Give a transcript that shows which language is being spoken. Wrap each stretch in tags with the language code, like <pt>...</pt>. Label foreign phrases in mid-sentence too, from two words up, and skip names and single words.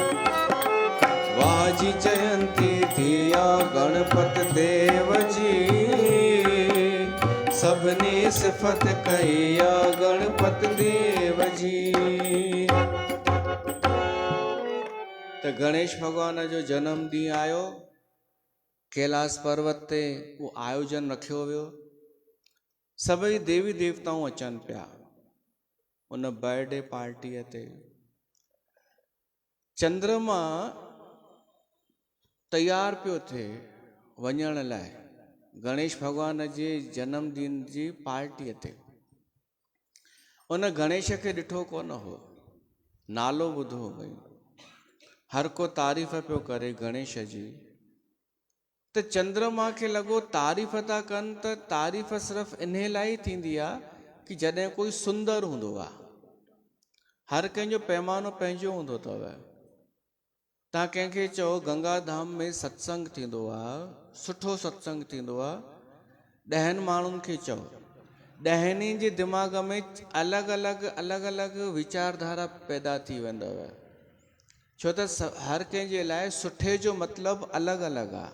<sd>वाजी जयंती थिया गणपति देव जी, सबनी सिफत कईया गणपति देव जी। तो गणेश भगवान जो जन्म ॾींहुं आयो, कैलाश पर्वत ते वो आयोजन रखियो वियो, सभई देवी देवताऊं अचनि पिया उन</sd> <en>birthday party</en> <sd>ते। चंद्रमा तैयार पियो थिए वञण लाइ गणेश भगवान जे जन्मदिन जी पार्टीअ ते। उन गणेश खे ॾिठो कोन हो, नालो ॿुधो भई, हर को तारीफ़ पियो करे गणेश जी, त चंद्रमा खे लॻो तारीफ़ था कनि त तारीफ़ सिर्फ़ु इन लाइ थींदी आहे कि जॾहिं कोई सुंदर हूंदो आहे। हर कंहिंजो पैमानो पंहिंजो हूंदो अथव। तव्हां कंहिंखे चओ गंगा धाम में सत्संग थींदो आहे, सुठो सत्संग थींदो आहे, 10 माण्हुनि खे चओ, 10 जे दिमाग़ में अलॻि अलॻि वीचारधारा पैदा थी वेंदव। छो त हर कंहिंजे लाइ सुठे जो मतिलबु अलॻि अलॻि आहे।</sd>